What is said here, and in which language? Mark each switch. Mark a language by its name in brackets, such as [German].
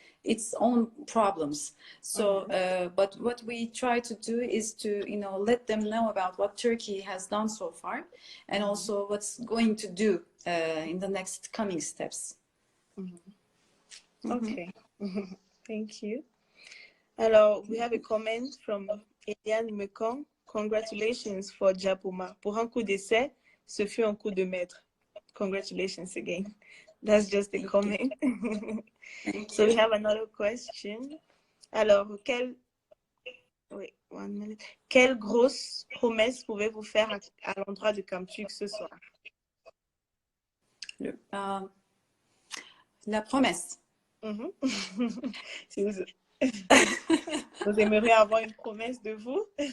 [English] its own problems. So, but what we try to do is to, let them know about what Turkey has done so far, and also what's going to do in the next coming steps. Okay. Thank you. Alors, we have a comment from Eliane Mekong. Congratulations for Japoma. [French] Pour un coup d'essai, ce fut un coup de maître. [English] Congratulations again. That's just a comment. So we have another question. [French] Alors, quelle grosse promesse pouvez-vous faire à l'endroit de Camtuk ce soir? La promesse. Si vous aimeriez avoir une promesse de vous?